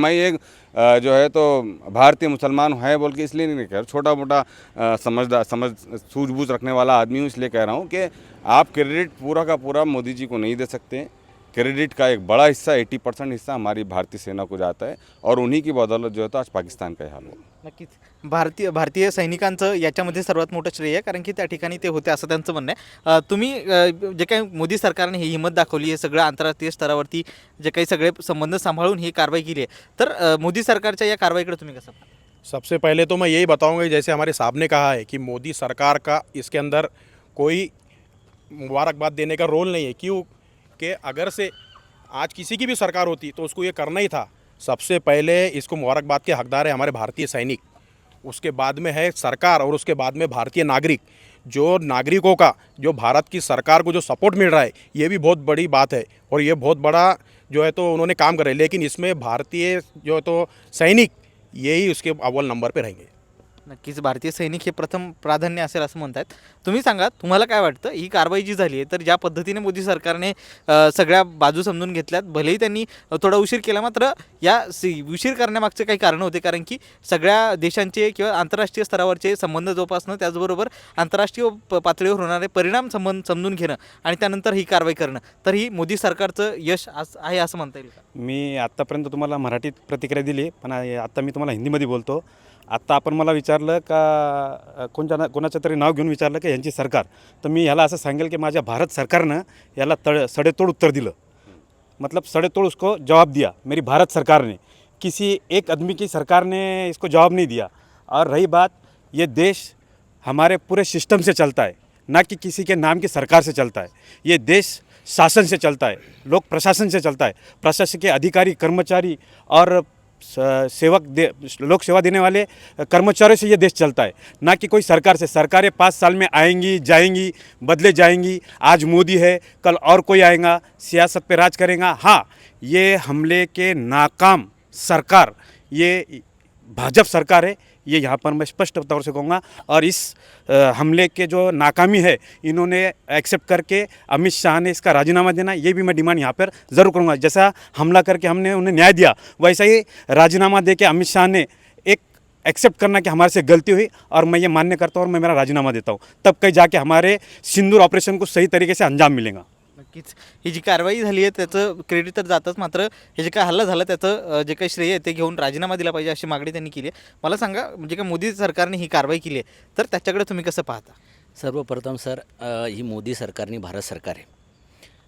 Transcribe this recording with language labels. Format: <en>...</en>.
<hi>मैं एक जो है तो भारतीय मुसलमान है बोल के इसलिए नहीं कह रहा, छोटा मोटा सूझबूझ रखने वाला आदमी हूँ, इसलिए कह रहा हूँ कि आप क्रेडिट पूरा का पूरा मोदी जी को नहीं दे सकते हैं। क्रेडिट का एक बड़ा हिस्सा 80% हिस्सा हमारी भारतीय सेना को जाता है और उन्हीं की बदौलत जो है तो आज पाकिस्तान का हाल हुआ।</hi> <mr>नक्कीच भारतीय सैनिकांचं याच्यामध्ये सर्वात मोठं श्रेय आहे, कारण की त्या ठिकाणी ते होते असं त्यांचं म्हणणं आहे. तुम्ही जे काही मोदी सरकारने ही हिंमत दाखवली आहे, सगळं आंतरराष्ट्रीय स्तरावरती जे काही सगळे संबंध सांभाळून ही कारवाई केली आहे, तर मोदी सरकारच्या या कारवाईकडे तुम्ही कसं पाहता?</mr> <hi>सबसे पहले तो मैं यही बताऊंगा, जैसे हमारे साहब ने कहा है कि मोदी सरकार का इसके अंदर कोई मुबारकबाद देने का रोल नहीं है। क्यों कि अगर से आज किसी की भी सरकार होती तो उसको ये करना ही था। सबसे पहले इसको मुबारकबाद के हकदार है हमारे भारतीय सैनिक, उसके बाद में है सरकार और उसके बाद में भारतीय नागरिक। जो नागरिकों का जो भारत की सरकार को जो सपोर्ट मिल रहा है ये भी बहुत बड़ी बात है और ये बहुत बड़ा जो है तो उन्होंने काम करे। लेकिन इसमें भारतीय जो है तो सैनिक यही उसके अव्वल नंबर पे रहेंगे।</hi> <mr>नक्कीच भारतीय सैनिक हे प्रथम प्राधान्य असेल असं म्हणतात. तुम्ही सांगा, तुम्हाला काय वाटतं ही कारवाई जी झाली आहे, तर ज्या पद्धतीने मोदी सरकारने सगळ्या बाजू समजून घेतल्यात, भलेही त्यांनी थोडा उशीर केला, मात्र या उशीर करण्यामागचे काही कारणं होते, कारण की सगळ्या देशांचे किंवा आंतरराष्ट्रीय स्तरावरचे संबंध जोपासणं, त्याचबरोबर आंतरराष्ट्रीय पातळीवर होणारे परिणाम समजून घेणं आणि त्यानंतर ही कारवाई करणं, तर ही मोदी सरकारचं यश आहे असं म्हणता येईल का? मी आत्तापर्यंत तुम्हाला मराठीत प्रतिक्रिया दिली, पण आत्ता मी तुम्हाला हिंदीमध्ये बोलतो. आत्ता आपण मला विचारलं का कोणाचं तरी नाव घेऊन विचारलं की यांची सरकार, तर मी ह्याला असं सांगेल की माझ्या भारत सरकारनं याला सडेतोड उत्तर दिलं.</mr> <hi>मतलब सडेतोड़ उसको जवाब दिया मेरी भारत सरकार ने, किसी एक आदमी की सरकार ने इसको जवाब नहीं दिया. और रही बात, ये देश हमारे पूरे सिस्टम से चलता है, ना कि किसी के नाम की सरकार से चलता है. ये देश शासन से चलता है, लोक प्रशासन से चलता है. प्रशासन के अधिकारी, कर्मचारी और लोक सेवा देने वाले कर्मचारियों से ये देश चलता है, ना कि कोई सरकार से. सरकारें 5 साल में आएंगी जाएंगी, बदले जाएंगी. आज मोदी है, कल और कोई आएगा, सियासत पे राज करेगा. हाँ, ये हमले के नाकाम सरकार ये भाजपा सरकार है, ये यहाँ पर मैं स्पष्ट तौर से कहूँगा. और इस हमले के जो नाकामी है इन्होंने एक्सेप्ट करके अमित शाह ने इसका राजीनामा देना, ये भी मैं डिमांड यहाँ पर ज़रूर करूँगा. जैसा हमला करके हमने उन्हें न्याय दिया, वैसा ही राजीनामा दे के अमित शाह ने एक एक्सेप्ट करना कि हमारे से गलती हुई और मैं ये मान्य करता हूँ और मैं मेरा राजीनामा देता हूँ. तब कहीं जाके हमारे सिंदूर ऑपरेशन को सही तरीके से अंजाम मिलेगा.</hi> <mr>नक्कीच ही जी कारवाई झाली आहे त्याचं क्रेडिट तर जातच, मात्र हे जे काय हल्ला झाला त्याचं जे काही श्रेय आहे ते घेऊन राजीनामा दिला पाहिजे अशी मागणी त्यांनी केली आहे. मला सांगा, म्हणजे काय मोदी सरकारने ही कारवाई केली आहे, तर त्याच्याकडे तुम्ही कसं पाहता? सर्वप्रथम सर, ही मोदी सरकारने भारत सरकार आहे.</mr>